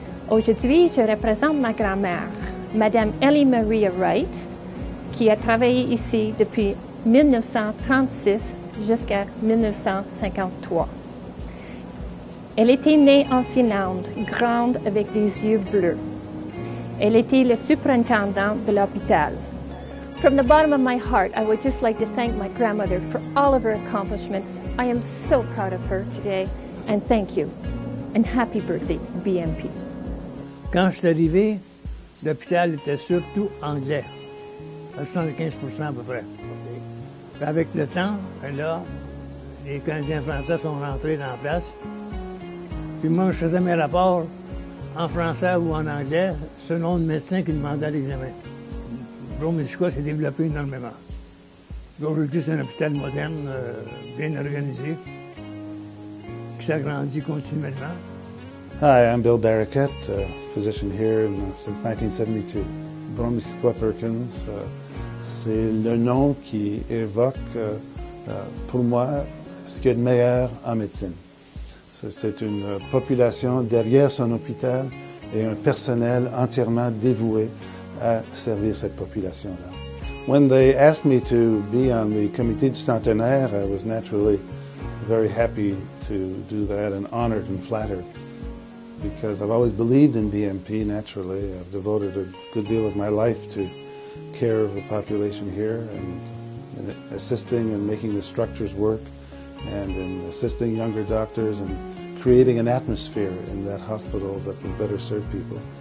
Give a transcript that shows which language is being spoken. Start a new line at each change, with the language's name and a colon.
French: Aujourd'hui, je représente ma grand-mère, Madame Ellie Maria Wright, qui a travaillé ici depuis 1936 jusqu'à 1953. Elle était née en Finlande, grande avec des yeux bleus. Elle était la superintendante de l'hôpital.
English: From the bottom of my heart, I would just like to thank my grandmother for all of her accomplishments. I am so proud of her today, and thank you. And happy birthday, BMP.
French: Quand je suis arrivé, l'hôpital était surtout anglais, à 75% à peu près. Puis avec le temps, là, les Canadiens français sont rentrés dans la place. Puis moi, je faisais mes rapports en français ou en anglais, selon le médecin qui demandait l'examen. Bro Medica s'est développé énormément. Aujourd'hui, c'est un hôpital moderne, bien organisé, qui s'agrandit continuellement.
English: Hi, I'm Bill Barraquette, physician here since 1972.
French: Bromissisquoi Perkins, c'est le nom qui évoque pour moi ce qu'il y a de meilleur en médecine. C'est une population derrière son hôpital et un personnel entièrement dévoué à servir cette population-là.
English: When they asked me to be on the
French: comité du centenaire,
English: I was naturally very happy to do that and honored and flattered because I've always believed in BMP naturally. I've devoted a good deal of my life to care of the population here and assisting and making the structures work and in assisting younger doctors and creating an atmosphere in that hospital that would better serve people.